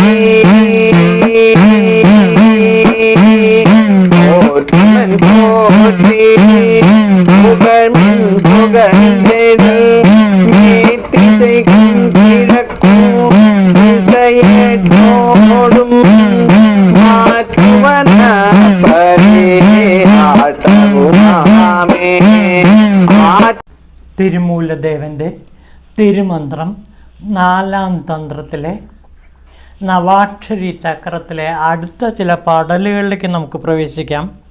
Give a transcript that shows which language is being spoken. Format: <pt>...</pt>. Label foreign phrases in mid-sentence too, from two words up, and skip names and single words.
<ta>போற்றுமன் போற்றி புகழ்மின் புகழ்ந்தெழு மேத்திசைக்கும் கிழக்கும் திசையற்றோடும் மாற்றுவன</ta> <ml>തിരുമൂലദേവൻ്റെ തിരുമന്ത്രം 4-ാം തന്ത്രത്തിലെ നവാക്ഷരി ചക്രത്തിലെ അടുത്ത ചില പാടലുകളിലേക്ക് നമുക്ക് പ്രവേശിക്കാം.</ml>